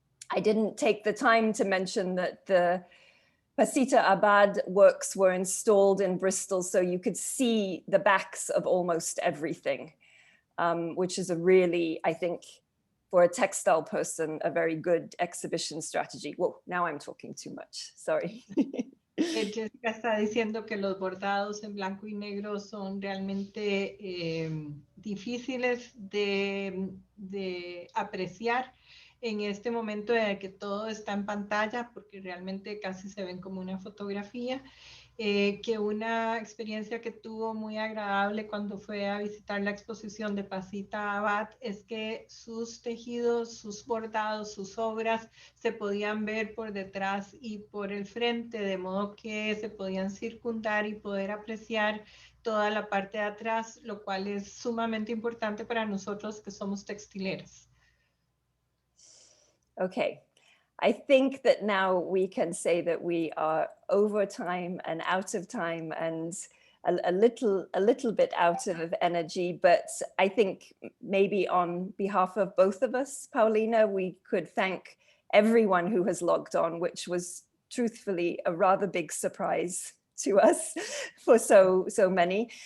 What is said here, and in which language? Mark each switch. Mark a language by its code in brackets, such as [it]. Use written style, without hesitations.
[en] I didn't take the time to mention that the Pasita Abad works were installed in Bristol, so you could see the backs of almost everything, which is a really, I think, for a textile person, a very good exhibition strategy. Whoa, now I'm talking too much, sorry. [es] Jessica está diciendo que los bordados en blanco y negro son realmente difíciles de apreciar en este momento de que todo está en pantalla, porque realmente casi se ven como una fotografía, que una experiencia que tuvo muy agradable cuando fue a visitar la exposición de Pasita Abad es que sus tejidos, sus bordados, sus obras se podían ver por detrás y por el frente, de modo que se podían circundar y poder apreciar toda la parte de atrás, lo cual es sumamente importante para nosotros que somos textileras. [en] Okay, I think that now we can say that we are over time and out of time and a little bit out of energy, but I think maybe on behalf of both of us, Paulina, we could thank everyone who has logged on, which was truthfully a rather big surprise to us for so many.